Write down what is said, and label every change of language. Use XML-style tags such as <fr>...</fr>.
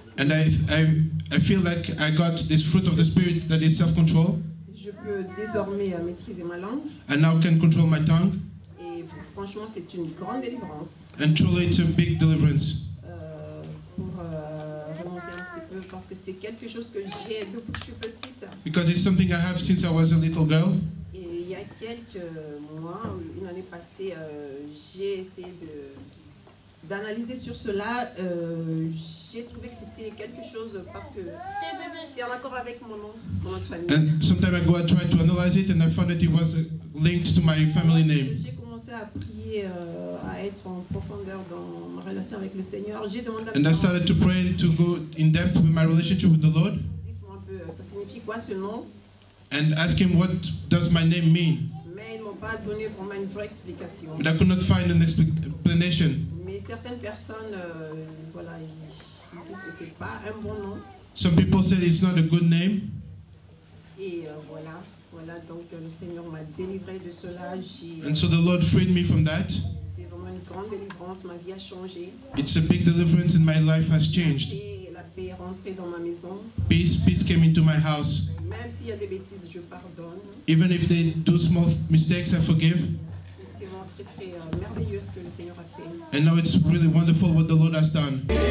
<en>And I feel like I got this fruit of the Spirit that is self-control,</en> <fr>Je peux désormais maîtriser ma langue.</fr> <en>and now can control my tongue.</en> <fr>Et franchement, c'est une grande délivrance.</fr> <en>And truly it's a big deliverance.</en> <fr>Pour remonter un petit peu, parce que c'est quelque chose que j'ai depuis que je suis petite.</fr> <en>Because it's something I have since I was a little girl.</en> <fr>Et il y a quelques mois, une année passée, j'ai essayé d'analyser sur cela. J'ai trouvé que c'était quelque chose parce que c'est en accord avec mon nom de famille.</fr> <en>And some time ago I tried to analyze it, and I found that it was linked to my family name.</en> <fr>J'ai commencé à prier, à être en profondeur dans ma relation avec le Seigneur. J'ai demandé à</fr> <en>And I started to pray to go in depth with my relationship with the Lord,</en> <fr>dis-moi un peu, ça signifie quoi ce nom?</fr> <en>and ask him, what does my name mean?</en> <fr>Mais ils ne m'ont pas donné vraiment une vraie explication.</fr> <en>But I could not find an explanation.</en> <fr>Mais certaines personnes, voilà, ils disent que c'est pas un bon nom.</fr> <en>Some people said it's not a good name.</en> <fr>Et voilà, donc le Seigneur m'a délivré de cela.</fr> <en>And so the Lord freed me from that.</en> <fr>C'est vraiment une grande délivrance, ma vie a changé.</fr> <en>It's a big deliverance, and my life has changed.</en> <fr>Et la paix est rentrée dans ma maison.</fr> <en>Peace came into my house.</en> <fr>Même s'il y a des bêtises, je pardonne.</fr> <en>Even if they do small mistakes, I forgive.</en> <fr>C'est vraiment très très merveilleux ce que le Seigneur a fait.</fr> <en>And now it's really wonderful what the Lord has done.</en>